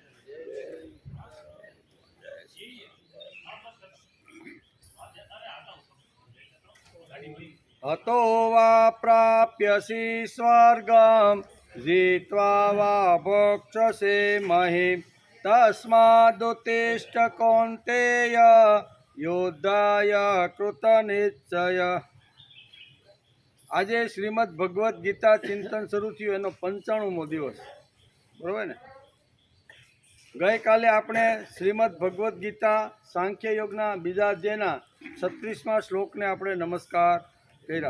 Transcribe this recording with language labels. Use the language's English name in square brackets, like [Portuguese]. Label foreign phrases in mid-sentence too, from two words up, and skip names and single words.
[Sanskrit] हतो वा प्राप्यसि स्वर्गं जित्वा वा भोक्ष्यसे महीं तस्मादुत्तिष्ठ कौन्तेय युद्धाय कृतनिश्चय। [Gujarati] આજે શ્રીમદ ભગવદ્ ગીતા ચિંતન શરૂ થયું એનો 95મો દિવસ, બરાબર ને? ગઈકાલે આપણે શ્રીમદ ભગવદ્ ગીતા સાંખ્ય યોગના બીજા અધ્યાયના 36મા શ્લોકને આપણે નમસ્કાર કર્યા.